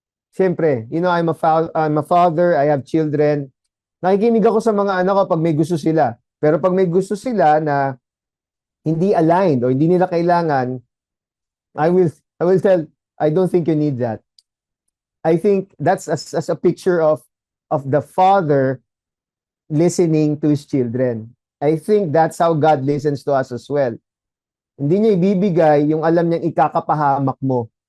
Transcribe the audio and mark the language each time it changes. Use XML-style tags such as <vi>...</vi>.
<tl>Siyempre,</tl> <en>I'm a father, I have children,</en> <tl>nakikinig ako sa mga anak ko pag may gusto sila. Pero pag may gusto sila na hindi aligned o hindi nila kailangan,</tl> <en>I will tell, I don't think you need that. I think that's as a picture of the father listening to his children. I think that's how God listens to us as well.</en> <tl>Hindi niya ibibigay yung alam niyang ikakapahamak mo.</tl>